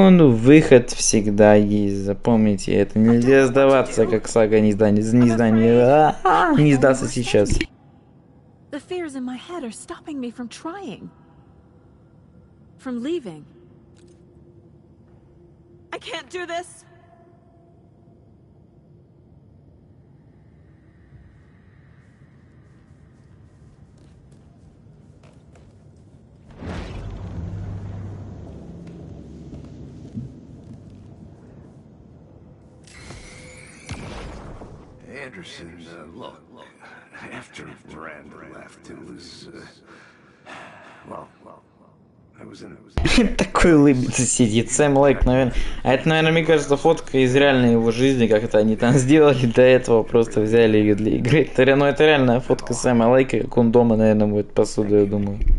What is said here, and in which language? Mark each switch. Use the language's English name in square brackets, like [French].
[Russian] Выход всегда есть. Запомните, это нельзя сдаваться, как сага не сдастся сейчас. [English] The fears in my head are stopping me from trying. From leaving. I can't do this. Anderson, look, after Miranda left, it was, well, I was in [Russian] Такой улыбится сидит. Сэм Лейк, наверное. А это, наверное, мне кажется, фотка из реальной его жизни, как это они там сделали до этого, просто взяли ее для игры. Это реальная фотка Сэма Лейка, как он дома, наверное, моет посуду, я думаю.